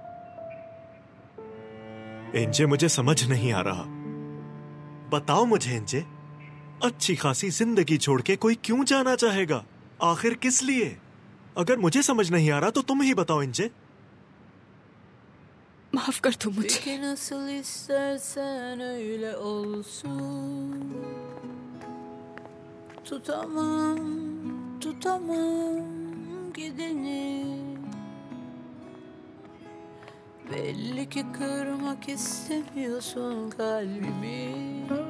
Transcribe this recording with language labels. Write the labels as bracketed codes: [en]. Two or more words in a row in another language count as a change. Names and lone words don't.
[hi] एंजे, मुझे समझ नहीं आ रहा। बताओ मुझे एंजे, अच्छी खासी जिंदगी छोड़ के कोई क्यों जाना चाहेगा? आखिर किस लिए? अगर मुझे समझ नहीं आ रहा तो तुम ही बताओ एंजे। माफ कर दो मुझे। [tr] Peki nasıl istersen öyle olsun. Tutamam gideni. Belli ki kırmak istemiyorsun kalbimi.